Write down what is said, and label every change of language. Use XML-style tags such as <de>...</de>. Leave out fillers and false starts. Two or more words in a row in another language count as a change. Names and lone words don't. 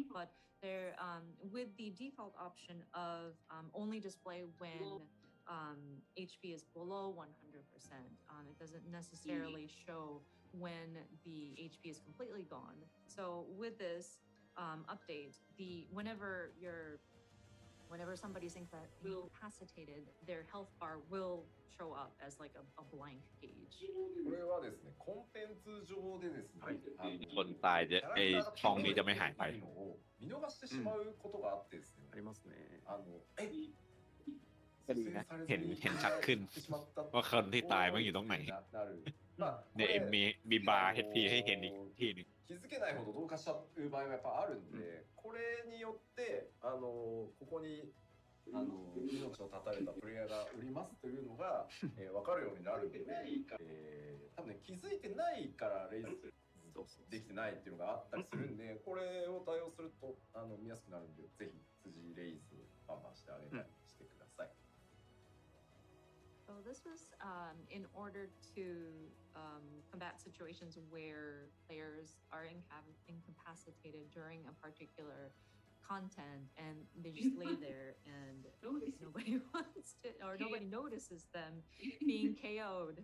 <en>But there, with the default option of only display when HP is below 100%, it doesn't necessarily show when the HP is completely gone. So with this update, whenever somebody's incapacitated, their health bar will show up as like a blank gauge.</en> <ja>これはですね、コンテンツ上でですね、</ja> <th>คนตายจะไอ้ช่องนี้จะไม่หายไป</th> <ja>のを見逃してしまうことがあってですね、ありますね。</ja> <th>ก็ดีนะเห็นชัดขึ้นว่าคนที่ตายมันอยู่ตรงไหนเนี่ยมีบาร์ HP ให้เห็นอีกที่หนึง</th> <ja>気づけないほど同化しちゃう場合がやっぱあるんで、これによってここに命を絶たれたプレイヤーがおりますというのが、分かるようになるので、多分ね気づいてないからレイズできてないっていうのがあったりするんで、これを対応すると見やすくなるんで、ぜひ辻レイズバンバンしてあげたりしてください。</ja> <en>So this was in order to combat situations where players are incapacitated during a particular content and they just lay there and nobody wants to, or nobody notices them being KO'd.</en>